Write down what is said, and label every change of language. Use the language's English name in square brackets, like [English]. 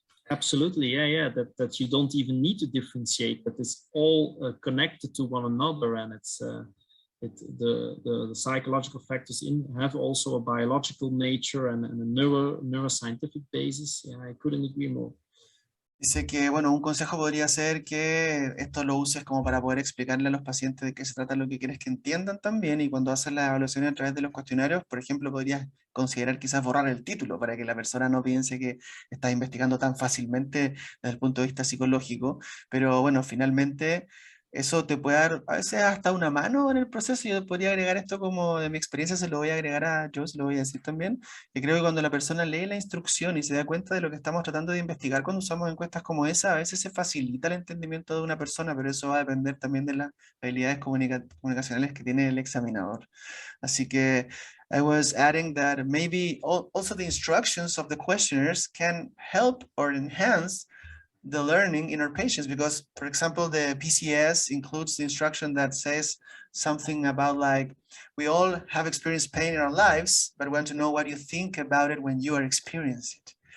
[English] absolutely, yeah, that you don't even need to differentiate, that it's all connected to one another, and it's the psychological factors have also a biological nature and a neuroscientific basis. Yeah, I couldn't agree more. [Spanish] dice que, bueno, un consejo podría ser que esto lo uses como para poder explicarle a los pacientes de qué se trata lo que quieres que entiendan también, y cuando haces las evaluaciones a través de los cuestionarios, por ejemplo, podrías considerar quizás borrar el título para que la persona no piense que estás investigando tan fácilmente desde el punto de vista psicológico, pero bueno, finalmente eso te puede dar a veces hasta una mano en el proceso. Yo podría agregar esto como de mi experiencia, se lo voy a agregar a Joe, se lo voy a decir también, que creo que cuando la persona lee la instrucción y se da cuenta de lo que estamos tratando de investigar cuando usamos encuestas como esa, a veces se facilita el entendimiento de una persona, pero eso va a depender también de las habilidades comunicacionales que tiene el examinador. Así que [English] I was adding that maybe also the instructions of the questionnaires can help or enhance the learning in our patients, because, for example, the PCS includes the instruction that says something about like, we all have experienced pain in our lives, but we want to know what you think about it when you are experiencing it.